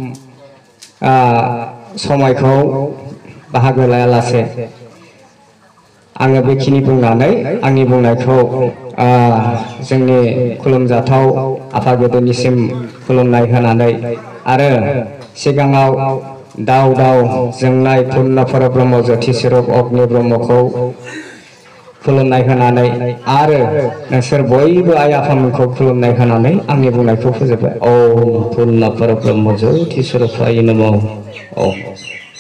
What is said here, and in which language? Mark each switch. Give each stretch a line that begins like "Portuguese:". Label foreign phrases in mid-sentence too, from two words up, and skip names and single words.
Bodo: समायखौ बाहागो लायालासे आङो बेखिनि बुंनानै आंनि बुंनायखौ जोंनि खुलुमजाथाव आफागुरुनिसिम खुलुमनाय होनानै आरो सिगाङाव दाव जोंनाय पुर्णपर ब्रह्म ज्योति स्वरूप अग्नि ब्रह्मखौ खुलुमनाय होनानै आरो नोंसोर बयबो आइ आफामोनखौ खुलुमनाय होनानै आंनि बुंनायखौ फोजोबबाय।
Sanskrit: ओम पुर्णपर ब्रह्म ज्योति स्वरूपाय नमः।